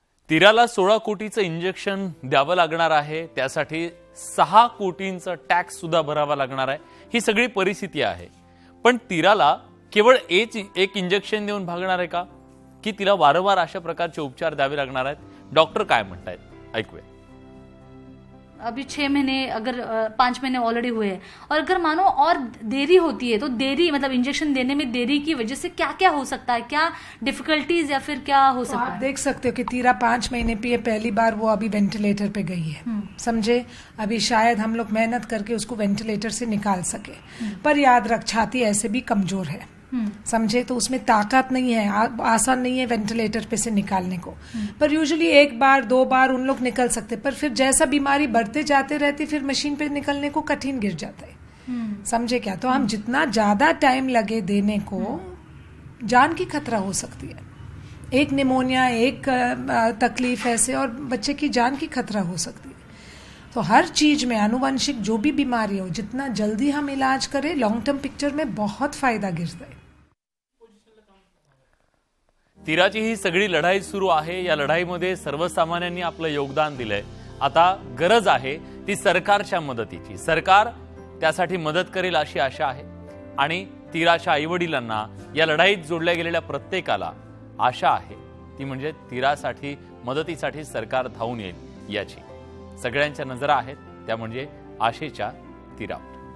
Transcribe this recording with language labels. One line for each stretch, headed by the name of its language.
Marathi: तिराला 16 कोटीचं injection द्यावं लागणार आहे, त्यासाठी 6 कोटींचा टॅक्स सुद्धा भरावा लागणार आहे. ही सगळी परिस्थिती आहे. पण तिराला केवळ एक इंजेक्शन देऊन भागणार आहे का, की तिला वारंवार अशा प्रकारचे उपचार द्यावे लागणार आहेत? डॉक्टर काय म्हणतायत ऐकूया.
Hindi: अभी 6 महीने अगर 5 महीने ऑलरेडी हुए हैं और अगर मानो और देरी होती है तो देरी मतलब इंजेक्शन देने में देरी की वजह से क्या क्या हो सकता है, क्या डिफिकल्टीज या फिर क्या हो तो सकता आप है? देख सकते हो कि तीरा 5 महीने पे पहली बार वो अभी वेंटिलेटर पे गई है, समझे. अभी शायद हम लोग मेहनत करके उसको वेंटिलेटर से निकाल सके, पर याद रख छाती ऐसे भी कमजोर है, समझे. तो उसमें ताकत नहीं है, आसान नहीं है वेंटिलेटर पे से निकालने को. पर यूजुअली 1 बार 2 बार उन लोग निकल सकते, पर फिर जैसा बीमारी बढ़ते जाते रहती फिर मशीन पे निकलने को कठिन गिर जाता है, समझे क्या. तो हम जितना ज्यादा टाइम लगे देने को, जान की खतरा हो सकती है. एक निमोनिया, एक तकलीफ ऐसे और बच्चे की जान की खतरा हो सकती है. तो हर चीज में आनुवंशिक जो भी बीमारी हो, जितना जल्दी हम इलाज करें लॉन्ग टर्म पिक्चर में बहुत फायदा गिरता है.
Marathi: तिराची ही सगळी लढाई सुरू आहे. या लढाईमध्ये सर्वसामान्यांनी आपलं योगदान दिलंय. आता गरज आहे ती सरकारच्या मदतीची. सरकार त्यासाठी मदत करेल अशी आशा आहे आणि तिराच्या आईवडिलांना, या लढाईत जोडल्या गेलेल्या प्रत्येकाला आशा आहे, ती म्हणजे तिरासाठी मदतीसाठी सरकार धावून येईल याची. सगळ्यांच्या नजरा आहेत त्या म्हणजे आशेच्या तिरावर.